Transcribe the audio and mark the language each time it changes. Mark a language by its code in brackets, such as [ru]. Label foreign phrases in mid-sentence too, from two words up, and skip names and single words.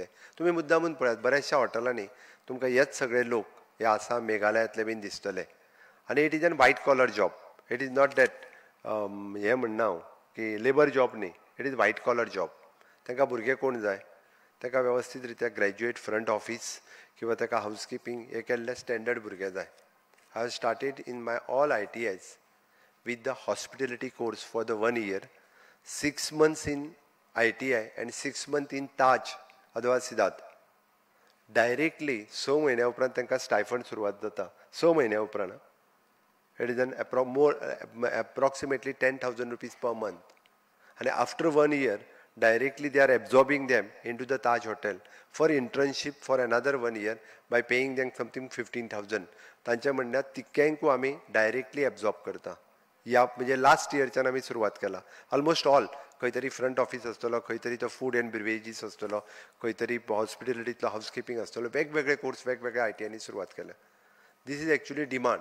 [kok] तुमी मुद्दामून पळयात बऱ्याचशा हॉटेलांनी तुमकां हेच सगळे लोक हे आसाम मेघालयांतले बीन दिसतले. [en] आनी it is an white collar job. It is not that [kok] हे म्हणना हांव की [en] labour job न्ही, it is white collar job. [kok] तांकां भुरगे कोण जाय? ताका व्यवस्थीत रित्या [en] graduate front office [kok] किंवा ताका हावजकीपिंग हे केल्ले स्टँडर्ड भुरगे जाय. [en] I have started in my all ITIs with the hospitality course for the 1 year, 6 months in ITI and 6 months in Taj, Adwa Siddharth. [kok] Directly 6 महिन्या उपरांत तांकां स्टायफंड सुरवात जाता. 6 महिन्या उपरांत. [en] It is an approximately 10,000 rupees per month. And after 1 year, directly they are absorbing them into the Taj Hotel for internship for another 1 year by paying them something 15,000. [kok] तांच्या म्हणण्यात तिक्यांकू आमी [en] directly absorb [kok] करता. ह्या म्हणजे [en] last yearच्यान [kok] आमी सुरवात केला. [en] almost all [kok] खंय तरी [en] front office [kok] आसतलो, खंय तरी तो [en] food and beverages [kok] आसतलो, खंय तरी हॉस्पिटॅलिटींतलो हावजकीपिंग आसतलो. वेगवेगळे कोर्स वेगवेगळ्या ITIंनी सुरवात केल्या. [en] This is actually demand.